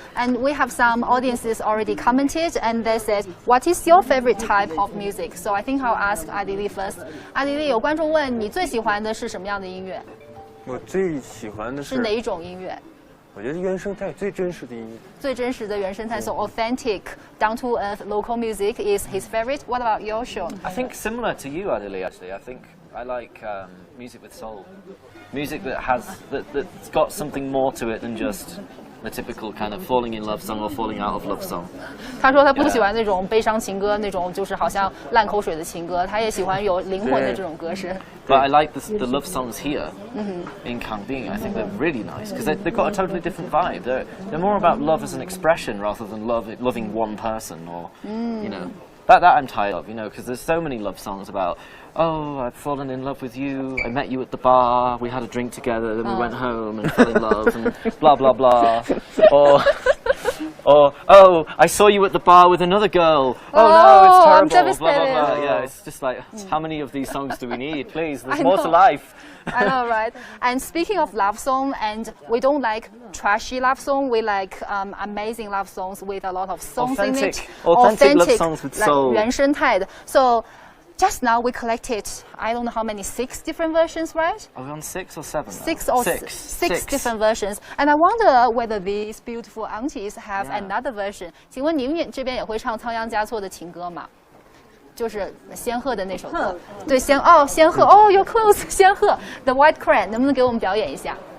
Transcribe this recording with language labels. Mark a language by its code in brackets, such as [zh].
[en] And we have some audiences already commented, and they said, "What is your favorite type of music?" So I think I'll ask 阿迪丽 first. [zh] 阿迪丽，有观众问你最喜欢的是什么样的音乐？我最喜欢的是哪一种音乐？我觉得原生态最真实的音乐。最真实的原生态 [en] ，so authentic, down to earth local music is his favorite. What about your Sean? I think similar to you, Adili. Actually, I think I like music with soul, music that's got something more to it than just the typical kind of falling in love song or falling out of love song. [zh] 他说他不喜欢那种悲伤情歌，那种就是好像烂口水的情歌，他也喜欢有灵魂的这种歌声。 [en] But I like the love songs here in Kangbing. I think they're really nice because they've got a totally different vibe. They're more about love as an expression rather than loving one person or you know. That I'm tired of, you know, because there's so many love songs about, oh, I've fallen in love with you, I met you at the bar, we had a drink together, then we went home and fell in love, and blah, blah, blah. Or, oh, I saw you at the bar with another girl. Oh no, it's I'm terrible. Blah, blah, devastated. blah. Yeah, it's just like, how many of these songs do we need? Please, there's more to life. I know, right? And speaking of love song, and we don't like trashy love song. We like amazing love songs with a lot of songs in it. Authentic love songs with soul. [zh] 原生态的. [en] So just now we collected, I don't know how many, 6 different versions, right? Are we on 6 or 7? 6 or 6 different versions. And I wonder whether these beautiful aunties have another version. [zh] 请问您这边也会唱仓央嘉措的情歌吗？就是仙鹤的那首歌，对，仙鹤哦 ， [en] You're close， [zh] 仙鹤 [en] The White Crane， [zh] 能不能给我们表演一下？